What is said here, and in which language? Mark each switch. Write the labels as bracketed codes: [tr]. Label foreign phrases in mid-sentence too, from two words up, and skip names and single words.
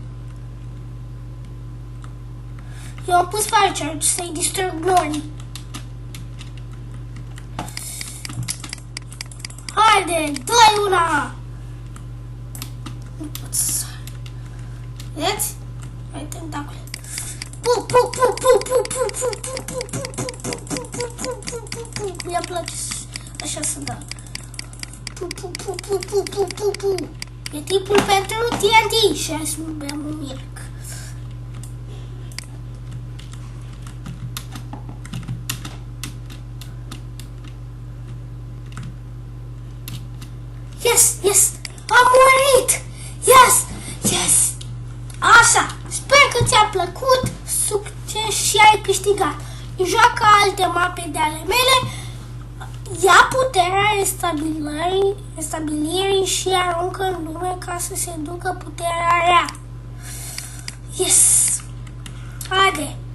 [ro] Eu am pus [en] fire charge [ro] să-i distrug nori. Haide, dă-i una! Nu pot să... Vedeți? Hai, tentacule. Pu, pu, pu, pu, pu, pu, pu, pu, pu, pu, pu, pu, pu, pu, pu, pu, pu. Mi-a place așa să dau. Pu, pu, pu, pu, pu, pu, pu, pu. E timpul pentru TNT și hai să nu beam un milk. [en] Yes, yes! [ro] Am murit! [en] Yes! Yes! [ro] Așa! Sper că ți-a plăcut, succes și ai câștigat. Joacă alte mape de ale mele, ia puterea restabilirii și aruncă în lume ca să se ducă puterea rea. Yes! Haide!